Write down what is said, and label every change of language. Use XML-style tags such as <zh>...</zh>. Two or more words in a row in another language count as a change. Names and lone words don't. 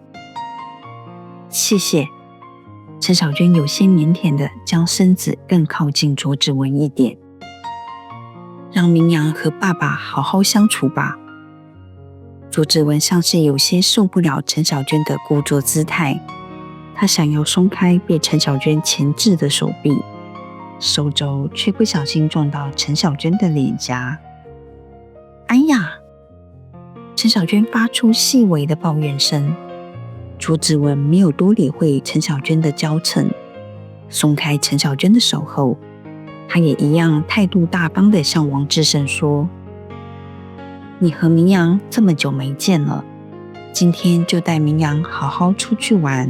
<zh>謝謝。陳小娟有些靦腆地將身子更靠近卓子文一點，讓明陽和爸爸好好相處吧。卓子文像是有些受不了陳小娟的故作姿態，他想要鬆開被陳小娟鉗制的手臂，手肘卻不小心撞到陳小娟的臉頰。哎呀！陳小娟發出細微的抱怨聲。卓子文沒有多理會陳小娟的嬌嗔，鬆開陳小娟的手後，他也一樣態度大方地向王志勝說：“你和明陽這麼久沒見了，今天就帶明陽好好出去玩。</zh>